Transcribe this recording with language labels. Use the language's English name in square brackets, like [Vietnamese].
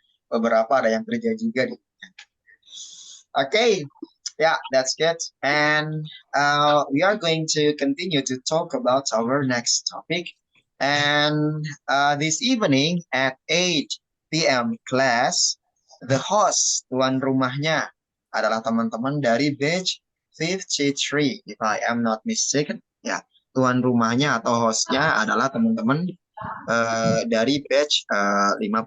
[Indonesian] Beberapa ada yang kerja juga di weekend. [English] Okay, yeah, that's good. And we are going to continue to talk about our next topic. And this evening at 8 p.m. class, the host, [Indonesian] tuan rumahnya, adalah teman-teman dari [English] batch 53, if I am not mistaken. [Indonesian] Ya, tuan rumahnya atau hostnya adalah teman-teman dari batch 53.